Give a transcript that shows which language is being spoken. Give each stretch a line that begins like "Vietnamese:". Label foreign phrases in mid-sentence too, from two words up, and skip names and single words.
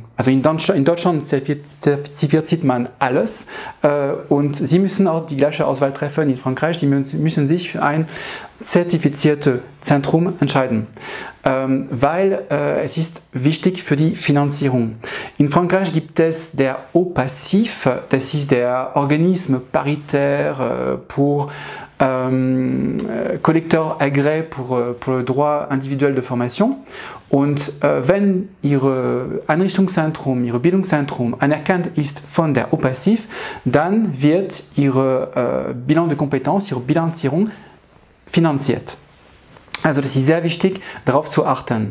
German: Also in Deutschland zertifiziert man alles, und Sie müssen auch die gleiche Auswahl treffen in Frankreich. Sie müssen sich für ein zertifiziertes Zentrum entscheiden, weil es ist wichtig für die Finanzierung. In Frankreich gibt es der OPACIF, das ist der
French: Organisme paritaire pour collecteur agréé pour le droit individuel de formation.
German: Und wenn Ihre Einrichtungszentrum, Ihr Bildungszentrum anerkannt ist von der OPACIF, dann wird Ihre
French: Bilan de Compétences,
German: Ihre Bilanzierung finanziert. Also das ist sehr wichtig, darauf zu achten.